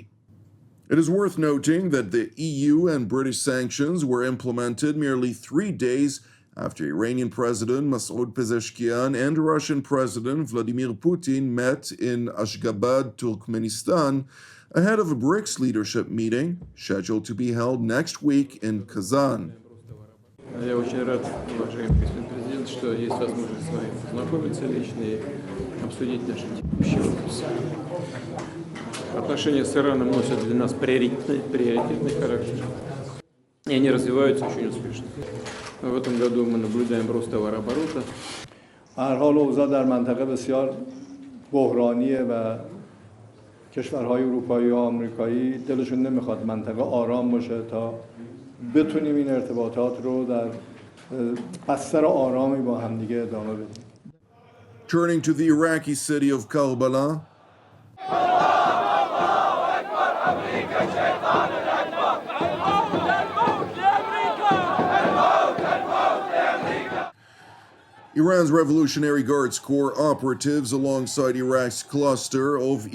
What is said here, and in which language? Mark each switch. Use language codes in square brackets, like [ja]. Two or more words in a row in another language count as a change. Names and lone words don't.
[en] It is worth noting that the EU and British sanctions were implemented merely 3 days after Iranian President Masoud Pezeshkian and Russian President Vladimir Putin met in Ashgabat, Turkmenistan, ahead of a BRICS leadership meeting scheduled to be held next week in Kazan. [ru] Я очень рад, уважаемый господин президент, что есть возможность с вами познакомиться лично и обсудить наши текущие вопросы. Отношения с Ираном носят для нас приоритетный характер, и они развиваются очень успешно. В этом году мы наблюдаем рост товарооборота. [fa] هر حال اوضاع در منطقه بسیار بحرانیه و کشورهای اروپایی و آمریکایی دلشون نمیخواد منطقه آرام باشه تا بتونیم این ارتباطات رو در بستر آرامی با همدیگه ادامه بدیم. [en] Turning to the Iraqi city of Karbala, Iran's Revolutionary Guards Corps operatives alongside Iraq's cluster of